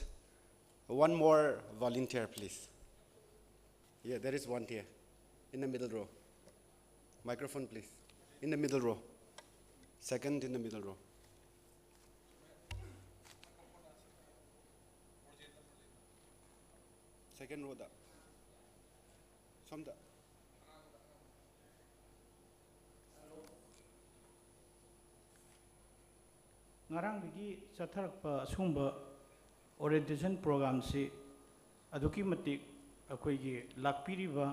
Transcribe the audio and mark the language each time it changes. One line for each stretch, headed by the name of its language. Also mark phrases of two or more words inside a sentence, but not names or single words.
English: One more volunteer, please. Yeah, there is one here, in the middle row. Microphone, please. In the middle row. Second in the middle row. Second row,
Manipuri: da. Somda. Ngarangdagi chatharakpa asumba
English: orientation program
Manipuri: si aduki matik akoigi lakpiriba